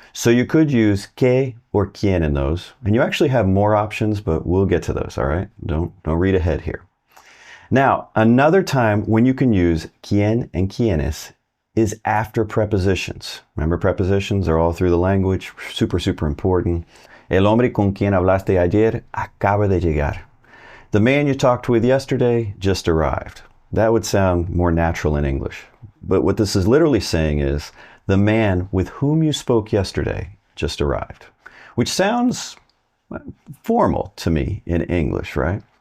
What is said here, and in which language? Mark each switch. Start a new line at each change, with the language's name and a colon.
English: So you could use que or quien in those, and you actually have more options, but we'll get to those, all right? Don't read ahead here. Now, another time when you can use quien and quienes is after prepositions. Remember, prepositions are all through the language, super, super important.
Spanish: El hombre con quien hablaste ayer acaba de llegar.
English: The man you talked with yesterday just arrived. That would sound more natural in English. But what this is literally saying is, the man with whom you spoke yesterday just arrived. Which sounds formal to me in English, right?